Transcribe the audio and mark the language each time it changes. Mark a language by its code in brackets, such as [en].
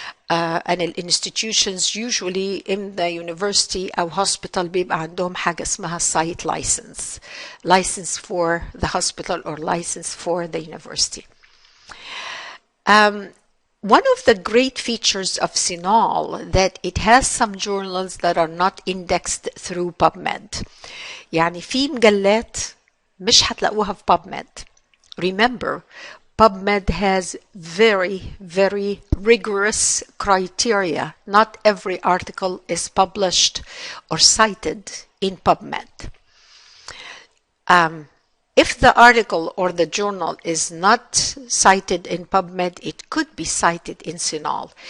[en] And institutions usually in the university أو hospital بيبقى عندهم حاجة اسمها site license for the hospital or license for the university. One of the great features of CINAHL that it has some journals that are not indexed through PubMed. [ar] يعني في مجلات مش هتلاقوها في PubMed. [en] Remember, PubMed has very, very rigorous criteria. Not every article is published or cited in PubMed. If the article or the journal is not cited in PubMed, it could be cited in CINAHL.